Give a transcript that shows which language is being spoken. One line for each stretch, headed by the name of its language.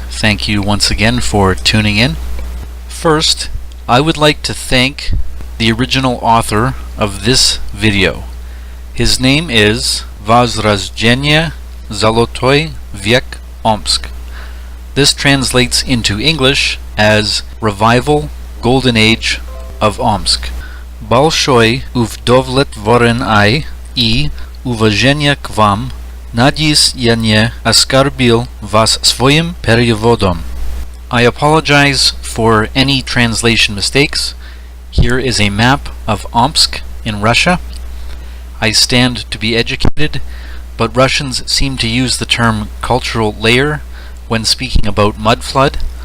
English: Thank you once again for tuning in. First, I would like to thank the original author of this video. His name is Возрождение, Золотой Век, Омск. This translates into English as Revival, Golden Age of Omsk.
Russian: Большое удовлетворение и уважение к вам. Надеюсь, я не оскорбил вас своим переводом.
English: I apologize for any translation mistakes. Here is a map of Omsk in Russia. I stand to be educated, but Russians seem to use the term cultural layer when speaking about mud flood.